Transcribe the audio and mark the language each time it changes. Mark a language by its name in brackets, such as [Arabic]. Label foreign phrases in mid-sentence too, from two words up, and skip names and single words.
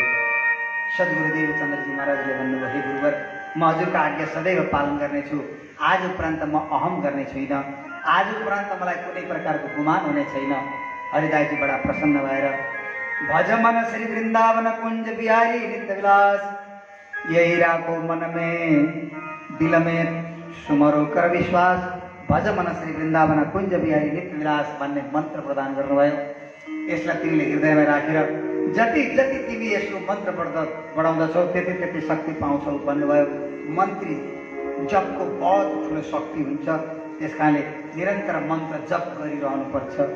[Nepali] सद्गुरु देवचन्द्रजी महाराजले भन्नुभयो, हे गुरुवर म हजुरको आज्ञा सदैव पालन गर्नेछु, आज उपरान्त म अहम गर्ने छुइनँ, आज उपरान्त मलाई कुनै प्रकारको गुमान हुने छैन। हरिदासजी बडा प्रसन्न भएर [Hindi] भज मन श्री वृन्दावन कुञ्ज बिहारी नित्य विलास, यही राखो मन में दिल में सुमरो कर विश्वास, भज मन श्री वृन्दावन कुञ्ज बिहारी नित्य विलास [Nepali] भन्ने मन्त्र प्रदान गर्नुभयो। यसलाई तिमीले हृदयमा राखेर जति जति तिमी यसको मन्त्र बढाउँदछौ त्यति त्यति शक्ति पाउँछौ भन्नुभयो। मन्त्री जपको बहुत ठुलो शक्ति हुन्छ, त्यस कारणले निरन्तर मन्त्र जप गरिरहनुपर्छ।